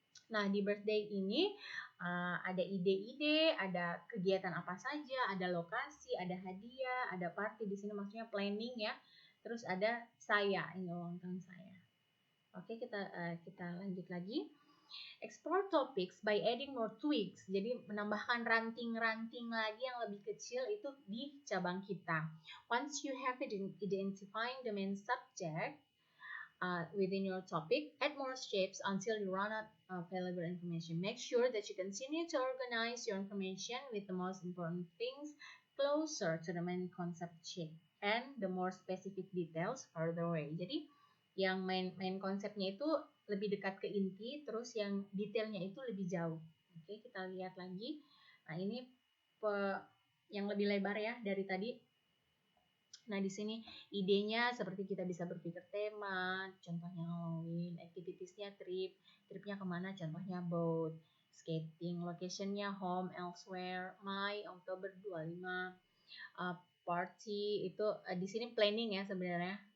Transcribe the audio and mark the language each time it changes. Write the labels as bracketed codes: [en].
[id] Nah, di birthday ini ada ide-ide, ada kegiatan apa saja, ada lokasi, ada hadiah, ada party. Di sini maksudnya planning ya. Terus ada saya, ini ulang tahun saya. Oke, kita lanjut lagi. [en] Explore topics by adding more tweaks. [id] Jadi menambahkan ranting-ranting lagi yang lebih kecil itu di cabang kita. [en] Once you have identifying the main subject within your topic, add more shapes until you run out of valuable information. Make sure that you continue to organize your information with the most important things closer to the main concept shape and the more specific details further away. [id] Jadi yang main konsepnya itu lebih dekat ke inti, terus yang detailnya itu lebih jauh. Oke, kita lihat lagi. Nah, ini yang lebih lebar ya dari tadi. Nah, di sini idenya seperti kita bisa berpikir tema, contohnya Halloween, activitiesnya tripnya kemana, contohnya boat, skating, locationnya home, elsewhere, my, Oktober 25, party, itu di sini planning ya sebenarnya.